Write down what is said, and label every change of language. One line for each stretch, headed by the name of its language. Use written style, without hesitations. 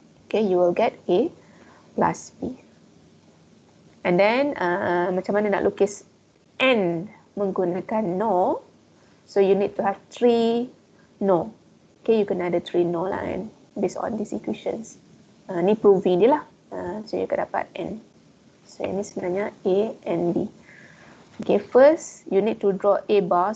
English: Okay, you will get A plus B. And then
Malay: macam mana nak lukis N menggunakan NOR?
English: So you need to have 3 NOR.
Malay: Okay, you kena ada 3 NOR lah kan,
English: based on these equations.
Malay: Ni proving dia lah. So you akan dapat N. So ini sebenarnya A and B.
English: Okay, first you need to draw A bar.